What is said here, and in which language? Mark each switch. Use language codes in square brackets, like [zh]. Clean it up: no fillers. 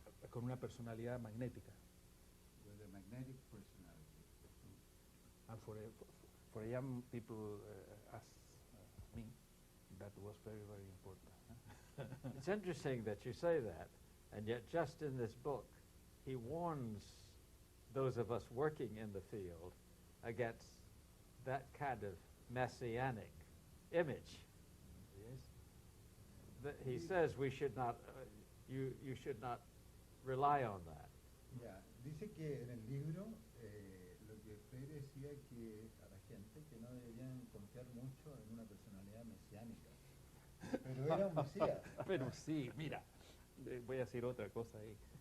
[es] Con una personalidad magnética. [en] With a magnetic personality. And for young people as me, that was very, very important. It's interesting that you say that, and yet just in this book, he warns those of us working in the field against that kind of messianic image. Yes. He says we should not, you should not rely on that. [es] Yeah, dice que en el libro lo que Freire decía que a la gente que no deberían confiar mucho en una personalidad mesiánica. Pero era un mesías. Pero sí, mira, voy a decir otra cosa ahí.